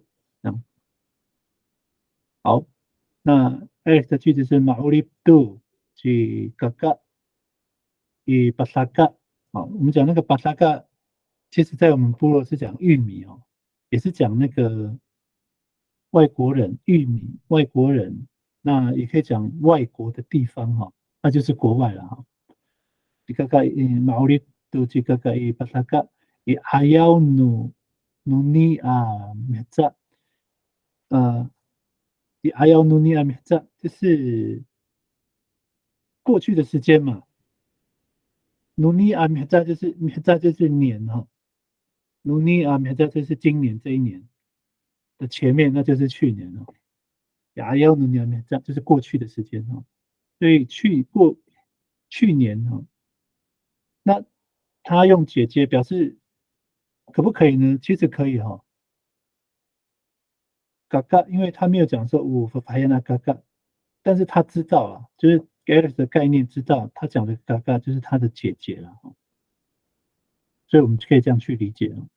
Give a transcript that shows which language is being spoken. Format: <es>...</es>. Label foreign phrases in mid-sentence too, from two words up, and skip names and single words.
<zh>嗯，好，那 Alex 的句子是</zh> <pwn>马乌里杜去嘎嘎伊巴萨嘎。</pwn> <zh>好，我们讲那个巴萨嘎，其实在我们部落是讲玉米哦，也是讲那个外国人玉米外国人，那也可以讲外国的地方哈，那就是国外了哈。</zh> <pwn>Jika Maulid tu jika pasaka ayaw no nuni mehza ayaw nuni mehza</pwn> <zh>就是过去的时间嘛，</zh> <pwn>nuni mehza</pwn> <zh>就是 mehza 就是年哈，</zh> <pwn>nuni mehza</pwn> <zh>就是今年这一年的前面，那就是去年了。</zh> <pwn>ayaw nuni mehza</pwn> <zh>就是过去的时间哈，所以去年哈，那他用姐姐表示可不可以呢？其实可以哈。嘎嘎，因为他没有讲说我和排那嘎嘎，但是他知道啊，就是 Alex 的概念知道，他讲的嘎嘎就是他的姐姐了，所以我们可以这样去理解了。</zh>